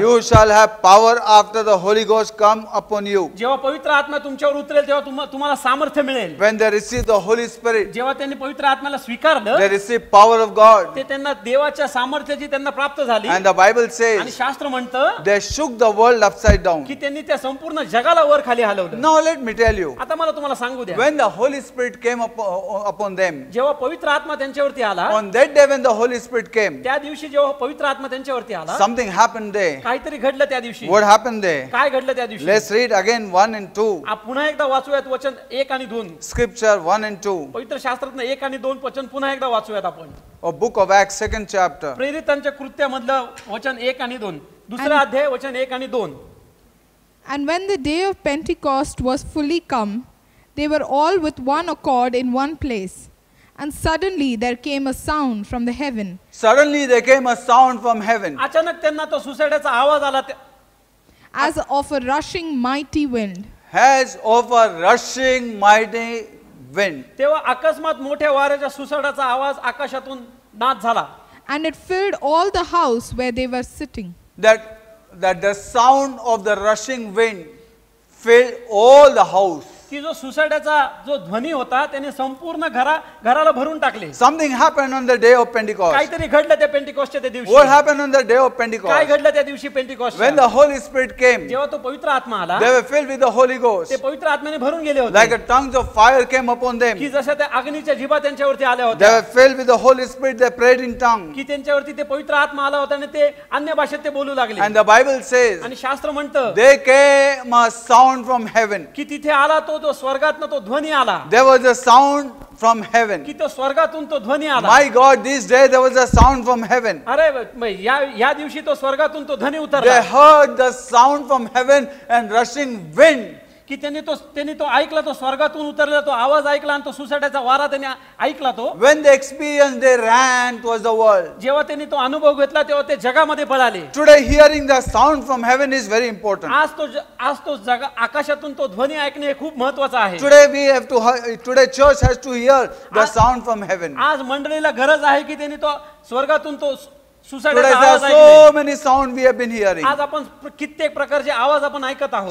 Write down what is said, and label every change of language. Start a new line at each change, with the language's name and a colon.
English: you shall have power after the Holy Ghost come upon you.
Marathi: जेव्हा पवित्र आत्मा तुमच्यावर उतरेल तेव्हा तुम्हाला सामर्थ्य मिळेल.
English: When they receive the Holy Spirit,
Marathi: जेव्हा त्यांनी पवित्र आत्म्याला स्वीकारलं,
English: they receive power of God.
Marathi: ते त्यांना देवाच्या सामर्थ्याची त्यांना प्राप्त झाली.
English: And the Bible
Marathi: आणि
English: says,
Marathi: शास्त्र म्हणतं
English: they shook the world upside down.
Marathi: की त्यांनी त्या संपूर्ण जगाला वर खाली हलवलं.
English: Now let me tell you,
Marathi: आता मला तुम्हाला सांगू द्या,
English: when the Holy Spirit came upon them,
Marathi: जेव्हा पवित्र आत्मा त्यांच्यावरती आला,
English: on that day when the Holy Spirit came,
Marathi: त्या दिवशी जेव्हा पवित्र आत्मा त्यांच्यावरती आला,
English: something happened there.
Marathi: काहीतरी घडलं त्या दिवशी.
English: What happened there?
Marathi: काय घडलं त्या दिवशी?
English: Let's read again 1 and 2.
Marathi: पुन्हा एकदा वाचूयात वचन 1 आणि 2.
English: Scripture 1 and 2.
Marathi: पवित्र शास्त्रातनं 1 आणि 2 वचन पुन्हा एकदा वाचूयात आपण.
English: Or book of Acts 2nd chapter.
Marathi: प्रेरितांच्या कृत्यामधलं वचन 1 आणि 2. दुसरा अध्याय वचन 1 आणि 2.
English: And when the day of Pentecost was fully come, they were all with one accord in one place. And suddenly there came a sound from the heaven. Suddenly there came a sound from heaven,
Marathi: अचानक त्यांना तो सुसाट्याचा आवाज आला,
English: As of a rushing mighty wind. as of a rushing mighty wind.
Marathi: तेव्हा अकस्मात मोठ्या वाऱ्याच्या सुसाटाचा आवाज आकाशातून नाद झाला.
English: And it filled all the house where they were sitting. That the sound of the rushing wind filled all the house.
Marathi: की जो सुसाट्याचा जो ध्वनी होता त्याने संपूर्ण घराला भरून टाकले.
English: Something happened on the day of Pentecost.
Marathi: काहीतरी घडलं त्या पेंटिकॉस्टच्या त्या दिवशी.
English: What happened on the day of
Marathi: काय
English: Pentecost?
Marathi: घडलं त्या दिवशी Pentecost?
English: When the Holy Spirit came,
Marathi: जेव्हा तो पवित्र आत्मा आला,
English: they were filled with the Holy Ghost.
Marathi: ते पवित्र आत्म्याने भरून गेले
English: Like
Marathi: होते.
English: a tongues of fire came upon them.
Marathi: की जशा त्या अग्नीच्या जिभा त्यांच्यावरती आल्या
English: They
Marathi: होत्या.
English: were filled with the Holy Spirit. They prayed in tongues.
Marathi: की त्यांच्यावरती ते पवित्र आत्मा आला होता आणि ते अन्य भाषेत ते बोलू लागले.
English: And the Bible says,
Marathi: आणि शास्त्र म्हणतं
English: there came a sound from heaven.
Marathi: की तिथे आला तो जो स्वर्गातनं तो ध्वनी आला.
English: There was a sound from heaven.
Marathi: की तो स्वर्गातून तो ध्वनी आला.
English: My God, this day there was a sound from heaven.
Marathi: अरे या दिवशी तो स्वर्गातून तो ध्वनी
English: They
Marathi: उतरला.
English: heard the sound from heaven and rushing wind
Marathi: की त्यांनी तो ऐकला, तो स्वर्गातून उतरलेला तो आवाज ऐकला आणि तो सुसाट्याचा वारा त्यांनी ऐकला. तो
English: When they experienced, they ran towards the world.
Marathi: जेव्हा त्यांनी तो अनुभव घेतला तेव्हा ते जगामध्ये पळाले.
English: Today, hearing the sound from heaven is very important.
Marathi: आज तो आकाशातून तो ध्वनी ऐकणे हे खूप महत्वाचं आहे.
English: Today church has to hear the sound from heaven.
Marathi: आज मंडळीला गरज आहे की त्यांनी तो स्वर्गातून तो
English: Today there are so many sound we have been hearing.
Marathi: आज आपण कित्येक प्रकारचे आवाज आपण ऐकत आहोत.